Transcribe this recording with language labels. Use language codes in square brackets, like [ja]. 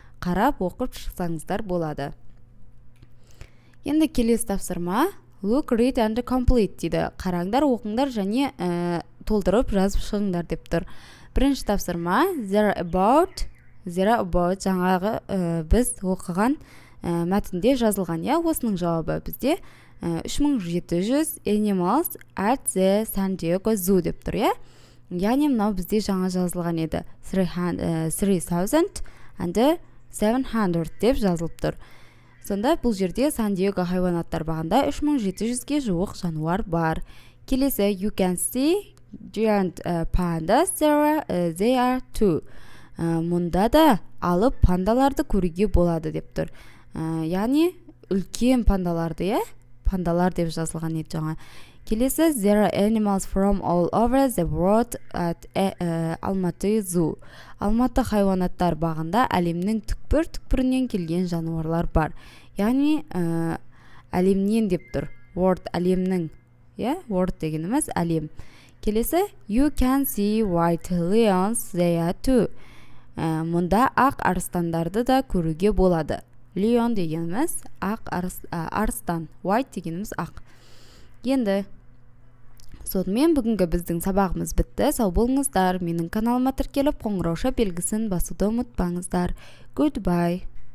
[kk] Қарап оқып шықсаңыздар болады. Енді келесі тапсырма [en] look, read and complete [kk] дейді. Қараңдар, оқыңдар және толтырып жазып шығыңдар деп тұр. Бірінші тапсырма [en] there about [kk] жаңағы біз оқыған мәтінде жазылған. Осының жауабы бізде 3700 [en] animals at the San Diego Zoo [kk] деп тұр. Яғни мынау бізде жаңа жазылған еді. 3700 деп жазылып тұр. Сонда бұл жерде Сан-Диего хайуанаттар бағында 3700-ге жуық жануар бар. Келесі [en] you can see giant pandas, they are too. [kk] Мұнда да алып пандаларды көруге болады деп тұр. Яғни үлкен пандаларды, пандалар деп жазылған еді жаңа. Келесі [en] there are animals from all over the world at Almaty Zoo. [kk] Алматы хайуанаттар бағында әлемнің түкпір-түкпірінен келген жануарлар бар. Яғни әлемнен деп тұр. World әлемнің. World дегеніміз әлем. Келесі [en] you can see white lions there too. [kk] Мұнда ақ арыстандарды да көруге болады. Lion дегеніміз ақ арыстан. White дегеніміз ақ. Енді сонымен бүгінгі біздің сабағымыз бітті. Сау болыңыздар. Менің каналыма тіркеліп қоңырауша белгісін басуды ұмытпаңыздар. [en] Goodbye.